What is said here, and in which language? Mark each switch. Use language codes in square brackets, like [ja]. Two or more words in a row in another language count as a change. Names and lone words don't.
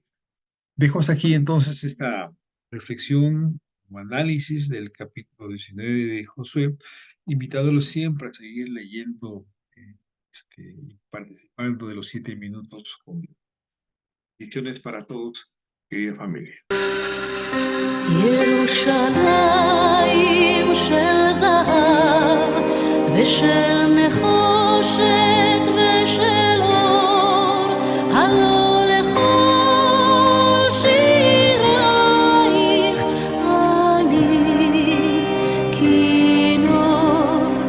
[es] Dejo hasta aquí entonces esta reflexión o análisis del capítulo 19 de Josué, invitándolos siempre a seguir leyendo, participando de los 7 minutos conmigo. Bendiciones para todos, querida familia. [he] ירושלים של זהב ושל נחושת ושל אור, הלא לכל שירייך אני כינור.